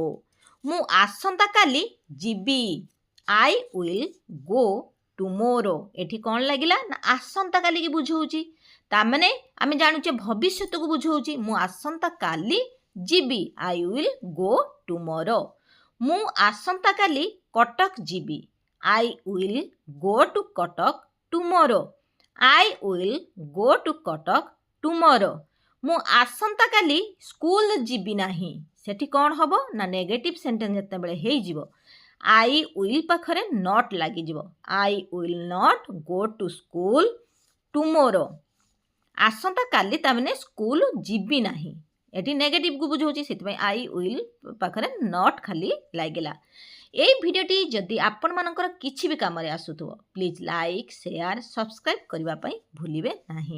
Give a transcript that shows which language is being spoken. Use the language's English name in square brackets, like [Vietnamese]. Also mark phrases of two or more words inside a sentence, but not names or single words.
[Odia] ମୁଁ ଆସନ୍ତାକାଲି ଯିବି, [English] I will go tomorrow. [Odia] ଏଠି କ'ଣ ଲାଗିଲା ନା ଆସନ୍ତାକାଲିକି ବୁଝଉଛି, ତାମାନେ ଆମେ ଜାଣୁଛେ ଭବିଷ୍ୟତକୁ ବୁଝଉଛି। ମୁଁ ଆସନ୍ତାକାଲି ଯିବି, [English] I will go tomorrow. [Odia] ମୁଁ ଆସନ୍ତାକାଲି କଟକ ଯିବି। [English] I will go to କଟକ ଟୁମରୋ। I will go to କଟକ ଟୁମରୋ। [Odia] ମୁଁ ଆସନ୍ତାକାଲି ସ୍କୁଲ ଯିବି ନାହିଁ। ସେଠି କ'ଣ ହେବ ନା [English] negative sentence [Odia] ଯେତେବେଳେ ହେଇଯିବ [English] I will [Odia] ପାଖରେ ନଟ୍ ଲାଗିଯିବ। [English] I will not go to school tomorrow। [Odia] ଆସନ୍ତାକାଲି ତାମାନେ ସ୍କୁଲ ଯିବି ନାହିଁ। ଏଠି ନେଗେଟିଭ୍କୁ ବୁଝାଉଛି, ସେଥିପାଇଁ [English] I will [Odia] ପାଖରେ ନଟ୍ ଖାଲି ଲାଗିଲା। [Bangla] এই ভিডিওটি [Odia] ଯଦି ଆପଣମାନଙ୍କର କିଛି ବି କାମରେ ଆସୁଥିବ [English] please like share subscribe [Odia] କରିବା ପାଇଁ ଭୁଲିବେ ନାହିଁ।